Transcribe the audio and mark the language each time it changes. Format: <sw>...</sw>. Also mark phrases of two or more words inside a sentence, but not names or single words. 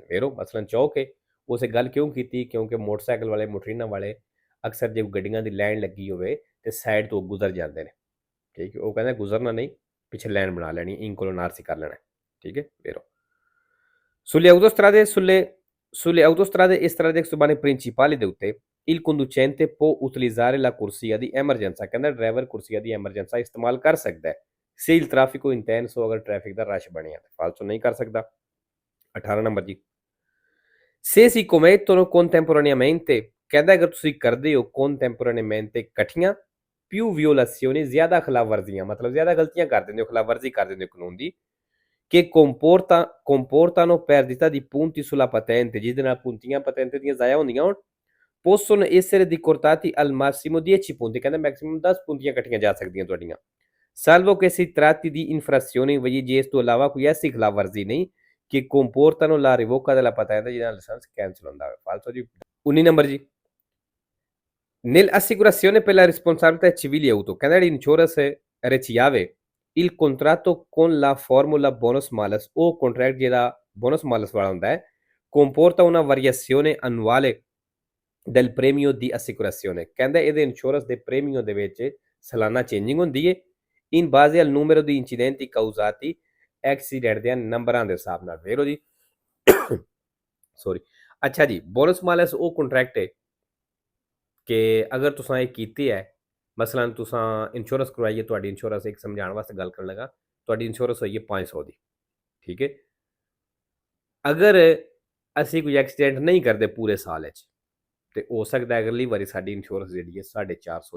<pa>ਵੇਰੋ ਮਸਲਨ ਚੌਕ ਹੈ, ਉਸੇ ਗੱਲ ਕਿਉਂ ਕੀਤੀ, ਕਿਉਂਕਿ ਮੋਟਰਸਾਈਕਲ ਵਾਲੇ ਮੋਟਰੀਨਾ ਵਾਲੇ ਅਕਸਰ ਜੇ ਗੱਡੀਆਂ ਦੀ ਲਾਈਨ ਲੱਗੀ ਹੋਵੇ ਤੇ ਸਾਈਡ ਤੋਂ ਗੁਜ਼ਰ ਜਾਂਦੇ ਨੇ। ਠੀਕ ਹੈ, ਉਹ ਕਹਿੰਦਾ ਗੁਜ਼ਰਨਾ ਨਹੀਂ, ਪਿੱਛੇ ਲਾਈਨ ਬਣਾ ਲੈਣੀ, incolonnarsi ਕਰ ਲੈਣਾ। ਠੀਕ ਹੈ,</pa> <it>ਵੇਰੋ sulle autostrade e strade extraurbane principali</it> <pa>ਦੇ ਉੱਤੇ</pa> <it>il conducente può utilizzare la corsia di emergenza,</it> <pa>ਕਹਿੰਦਾ ਡਰਾਈਵਰ</pa> <it>corsia di emergenza</it> <pa>ਇਸਤੇਮਾਲ ਕਰ ਸਕਦਾ ਹੈ</pa> <it>se il traffico intenso,</it> <pa>ਅਗਰ ਟ੍ਰੈਫਿਕ ਦਾ ਰਸ਼ ਬਣਿਆ ਤੇ ਫਾਲਤੂ ਨਹੀਂ ਕਰ ਸਕਦਾ। 18 ਨੰਬਰ ਜੀ,</pa> <it>se si commettono contemporaneamente,</it> <pa>ਕਹਿੰਦਾ ਅਗਰ ਤੁਸੀਂ ਕਰਦੇ ਹੋ contemporaneamente ਇਕੱਠੀਆਂ,</pa> <it>più violazioni,</it> <pa>ਜ਼ਿਆਦਾ ਖਿਲਾਫਵਰਜ਼ੀਆਂ, ਮਤਲਬ ਜ਼ਿਆਦਾ ਗਲਤੀਆਂ ਕਰ ਦਿੰਦੇ ਹੋ, ਖਿਲਾਫਵਰਜ਼ੀ ਕਰ ਦਿੰਦੇ ਹੋ ਕਾਨੂੰਨ ਦੀ,</pa> <it>che comportano perdita di punti sulla patente,</it> <pa>ਜਿਹਦੇ ਨਾਲ puntiਆਂ patente ਦੀਆਂ ਜ਼ਾਇਆ ਹੁੰਦੀਆਂ ਹੋਣ,</pa> <it>possono essere decurtati al massimo 10 punti,</it> <pa>ਕਹਿੰਦਾ ਮੈਕਸਿਮਮ 10 puntiਆਂ ਕੱਟੀਆਂ ਜਾ ਸਕਦੀਆਂ ਤੁਹਾਡੀਆਂ,</pa> <it>salvo che si tratti di infrazioni,</it> <pa>ਵਈ ਜੇ ਇਸ ਤੋਂ ਇਲਾਵਾ ਕੋਈ ਐਸੀ ਖਿਲਾਫਵਰਜ਼ੀ ਨਹੀਂ ਕਿ</pa> <it>comportano la revoca della patente,</it> <pa>ਜਿਹਦੇ ਨਾਲ ਲਾਇਸੈਂਸ ਕੈਂਸਲ ਹੁੰਦਾ ਹੈ। ਫਾਲਤੂ ਜੀ। 19 ਨੰਬਰ ਜੀ,</pa> <it>Nell'assicurazione per la responsabilità civile auto,</it> <pa>ਕਹਿੰਦਾ ਜਿਹੜੀ ਇੰਸ਼ੋਰੈਂਸ ਰਚਿਆਵੇ</pa> <it>il contratto con la formula bonus malus</it> <pa>ਉਹ ਕੰਟਰੈਕਟ ਜਿਹੜਾ</pa> <it>bonus malus</it> <pa>ਵਾਲਾ ਹੁੰਦਾ ਹੈ</pa> <it>comporta una variazione annuale del premio di assicurazione</it> <pa>ਕਹਿੰਦਾ ਇਹਦੇ ਇੰਸ਼ੋਰੈਂਸ ਦੇ ਪ੍ਰੇਮੀਓ ਦੇ ਵਿੱਚ ਸਾਲਾਨਾ ਚੇਂਜਿੰਗ ਹੁੰਦੀ ਹੈ</pa> <it>in base al numero di incidenti causati</it> <pa>ਐਕਸੀਡੈਂਟ ਦੇ ਨੰਬਰਾਂ ਦੇ ਹਿਸਾਬ ਨਾਲ ਵੇਖੋ ਜੀ ਸੌਰੀ ਅੱਛਾ ਜੀ</pa> <it>bonus malus</it> <pa>ਉਹ ਕੰਟਰੈਕਟ ਹੈ ਕਿ ਅਗਰ ਤੁਸੀਂ ਇਹ ਕੀਤੀ ਹੈ ਮਸਲਨ ਤੁਸੀਂ ਇੰਸ਼ੋਰੈਂਸ ਕਰਵਾਈਏ ਤੁਹਾਡੀ ਇੰਸ਼ੋਰੈਂਸ ਇੱਕ ਸਮਝਾਉਣ ਵਾਸਤੇ ਗੱਲ ਕਰਨ ਲੱਗਾ ਤੁਹਾਡੀ ਇੰਸ਼ੋਰੈਂਸ ਹੋਈ ਹੈ 500 ਦੀ ਠੀਕ ਹੈ ਅਗਰ ਅਸੀਂ ਕੋਈ ਐਕਸੀਡੈਂਟ ਨਹੀਂ ਕਰਦੇ ਪੂਰੇ ਸਾਲ ਵਿੱਚ ਤੇ ਹੋ ਸਕਦਾ ਅਗਲੀ ਵਾਰੀ ਸਾਡੀ ਇੰਸ਼ੋਰੈਂਸ ਜਿਹੜੀ ਹੈ 450</pa>